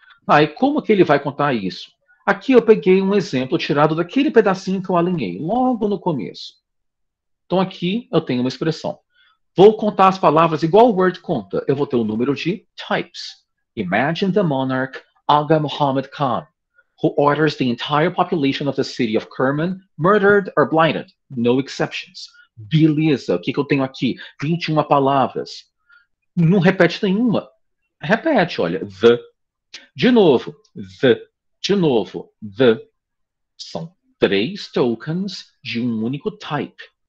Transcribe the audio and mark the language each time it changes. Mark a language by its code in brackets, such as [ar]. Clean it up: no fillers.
[pt] E como que ele vai contar isso? Aqui eu peguei um exemplo tirado daquele pedacinho que eu alinhei, logo no começo. Então aqui eu tenho uma expressão. Vou contar as palavras igual o Word conta. Eu vou ter o número de types. [en] Imagine the monarch Aga Muhammad Khan, who orders the entire population of the city of Kerman murdered or blinded. No exceptions. [pt] Beleza, o que, que eu tenho aqui? 21 palavras. Não repete nenhuma. Repete, olha. The. De novo. The. De novo. The. São 3 tokens de um único type.